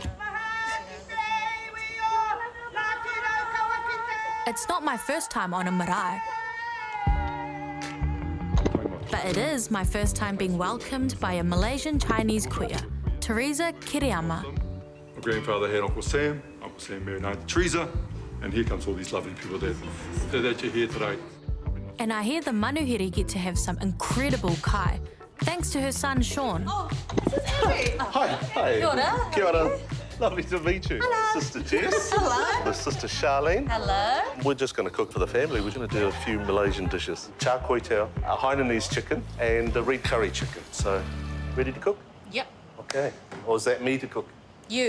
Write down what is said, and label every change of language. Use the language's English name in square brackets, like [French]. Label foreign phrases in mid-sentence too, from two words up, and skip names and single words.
[English] It's not my first time on a marae, but it is my first time being welcomed by a Malaysian Chinese kuya, Teresa Kiriyama. My grandfather had Uncle Sam married Auntie Teresa, and here comes all these lovely people that you're here today. And I hear the manuhiri get to have some incredible kai, thanks to her son Sean. Oh, this is Abby. Hi. [Māori] Kia ora. Kia ora. [English] Lovely to meet you. Hello. Sister Jess. Hello. My sister Charlene. Hello. We're just going to cook for the family. We're going to do a few Malaysian dishes. Char kway teow, a Hainanese chicken, and a red curry chicken. So, ready to cook? Yep. Okay. Or is that me to cook? You.